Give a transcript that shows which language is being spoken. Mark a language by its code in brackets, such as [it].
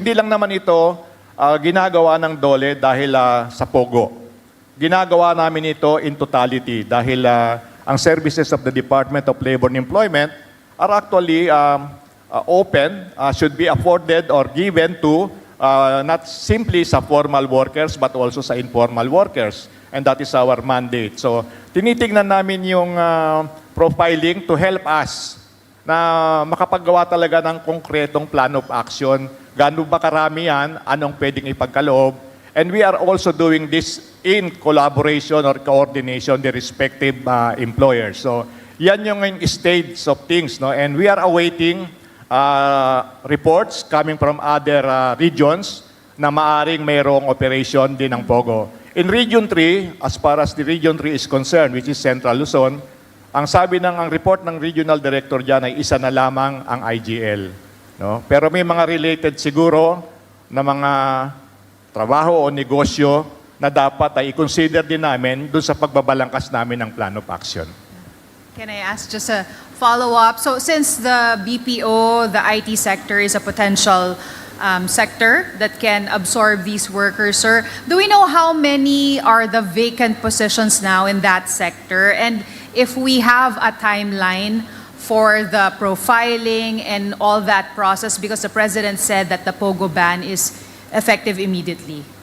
[tl] Hindi lang naman ito ginagawa ng DOLE dahil sa POGO. Ginagawa namin ito [en] in totality [tl] dahil ang [en] services of the Department of Labor and Employment are actually open, should be afforded or given to not simply sa formal workers but also sa informal workers. And that is our mandate. So, [tl] tinitingnan namin yung [en] profiling to help us [tl] na makapaggawa talaga ng konkretong [en] plan of action. [tl] Gaano ba karami yan? Anong pwedeng ipagkaloob? [en] And we are also doing this in collaboration or coordination with the respective employers. So, [tl] yan yung [en] stage of things. No? And we are awaiting reports coming from other regions [tl] na maaring mayroong [en] operation [tl] din ng [en] POGO. In Region 3, as far as the Region 3 is concerned, which is Central Luzon, [tl] ang sabi ang report ng regional director dyan ay isa na lamang ang [en] IGL. No? [tl] Pero may mga related siguro na mga trabaho o negosyo na dapat ay i-consider din namin doon sa pagbabalangkas namin ng plan of action. [en] Can I ask just a follow-up? So since the BPO, the IT sector is a potential sector that can absorb these workers, sir, do we know how many are the vacant positions now in that sector? And if we have a timeline for the profiling and all that process, because the President said that the POGO ban is effective immediately.